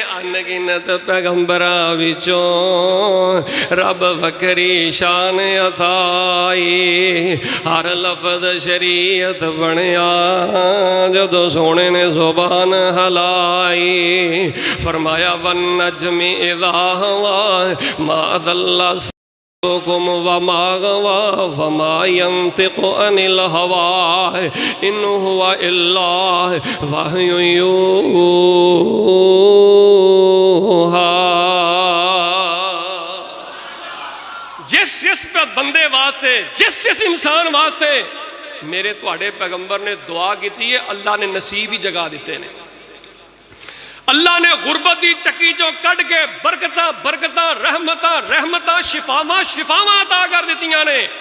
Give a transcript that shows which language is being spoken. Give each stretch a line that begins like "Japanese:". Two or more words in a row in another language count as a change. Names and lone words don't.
Punjabi: انگنت پیغمبراں وچوں رب وکھری شان عطائی. ہر لفظ شریعت بنیا جدوں سوہنے نے زبان ہلائی.
Arabic: फरमाया والنجم إذا هوى ما ضل وما غوى وما ينطق عن الهوى إن هو إلا وحي يوحى.
Punjabi: جس پے بندے واسطے جس انسان واسطے میرے تہاڈے پیغمبر نے دعا کی ہے، اللہ نے نصیب ہی جگا دتے نے. اللہ نے غربت کی چکی چوں کڈھ کے برکت برکت رحمت رحمت شفاواں شفاواں عطا کر دتیاں نے.